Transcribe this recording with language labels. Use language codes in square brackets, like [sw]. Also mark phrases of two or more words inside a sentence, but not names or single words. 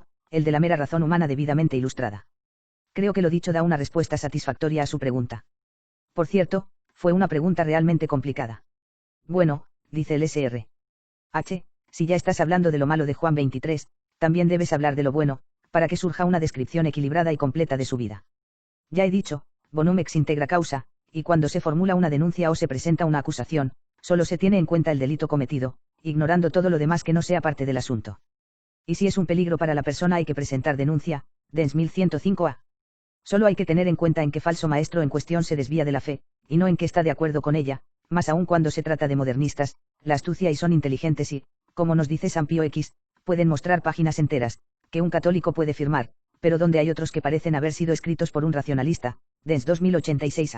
[es] El de la mera razón humana debidamente ilustrada. Creo que lo dicho da una respuesta satisfactoria a su pregunta. Por cierto, fue una pregunta realmente complicada. Bueno, dice el Sr. H., si ya estás hablando de lo malo de Juan 23, también debes hablar de lo bueno, para que surja una descripción equilibrada y completa de su vida. Ya he dicho, [la] bonum ex integra causa, [es] y cuando se formula una denuncia o se presenta una acusación, solo se tiene en cuenta el delito cometido, ignorando todo lo demás que no sea parte del asunto. Y si es un peligro para la persona hay que presentar denuncia, DENS 1105A. Solo hay que tener en cuenta en qué falso maestro en cuestión se desvía de la fe, y no en que está de acuerdo con ella, más aún cuando se trata de modernistas, la astucia y son inteligentes y, como nos dice San Pío X, pueden mostrar páginas enteras, que un católico puede firmar, pero donde hay otros que parecen haber sido escritos por un racionalista, DENS 2086A.